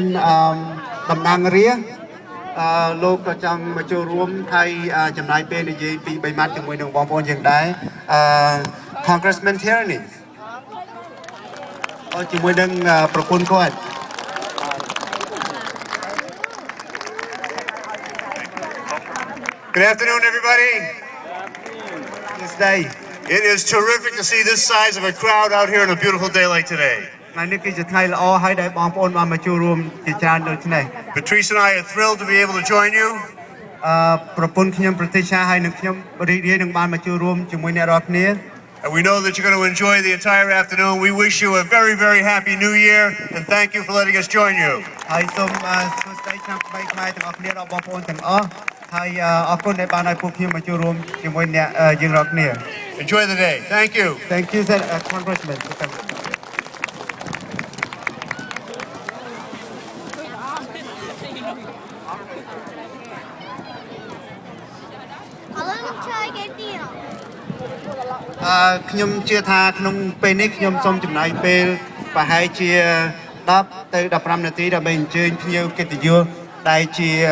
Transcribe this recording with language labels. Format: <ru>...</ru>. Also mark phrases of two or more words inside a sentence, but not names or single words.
<km>តំណាងរាស្ត្រលោកក៏ចង់មកចូលរួមហើយចំណាយពេលនិយាយពី3ម៉ាត់ជាមួយនឹងបងប្អូនយើងដែរCongressman Tierney ជាមួយនឹងប្រពន្ធគាត់</km> <en>Good afternoon, everybody. This day It is terrific to see this size of a crowd out here on a beautiful day like today.</en> <km>ថ្ងៃនេះគឺជាថ្ងៃល្អហើយដែលបងប្អូនបានមកចូលរួមជាច្រើនដូចនេះ</km> <en>Patrice and I are thrilled to be able to join you.</en> <km>ប្រពន្ធខ្ញុំប្រតិឆាហើយនឹងខ្ញុំរីករាយនឹងបានមកចូលរួមជាមួយអ្នករាល់គ្នា</km> <en>And we know that you're going to enjoy the entire afternoon. We wish you a very, very happy new year and thank you for letting us join you.</en> <km>ហើយសូមសួស្តីឆ្នាំថ្មីខ្មែរទាំងអស់គ្នាដល់បងប្អូនទាំងអស់ហើយអរគុណដែលបានឲ្យពួកខ្ញុំមកចូលរួមជាមួយអ្នកយើងរាល់គ្នា</km> <en>Enjoy the day. Thank you. Thank you sir Congressman</en> <km>ខ្ញុំជឿថាក្នុងពេលនេះខ្ញុំសូមចំណាយពេលប្រហែលជា10ទៅ15នាទីដើម្បីអញ្ជើញភ្ញៀវកិត្តិយសដែលជា</km>